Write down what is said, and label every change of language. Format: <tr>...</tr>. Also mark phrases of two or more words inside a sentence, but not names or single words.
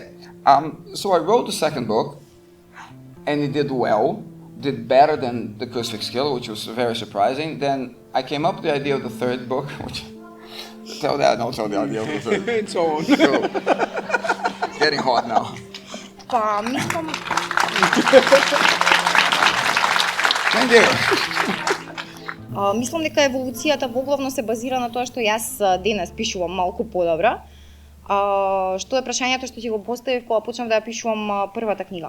<en>So I wrote the second book and it did well, did better than the Crucifix Skill, which was very surprising. Then I came up with the idea of the third book, which, tell the idea of the third. It's on. So, it's getting hot now.</en> <mk>Па, мислам,</mk> <en>Thank you.</en> <mk>мислам дека еволуцијата воглавно се базира на тоа што јас денес пишувам малку подобро. Што е прашањето што ќе го поставив кога почнав да ја пишувам првата книга.</mk>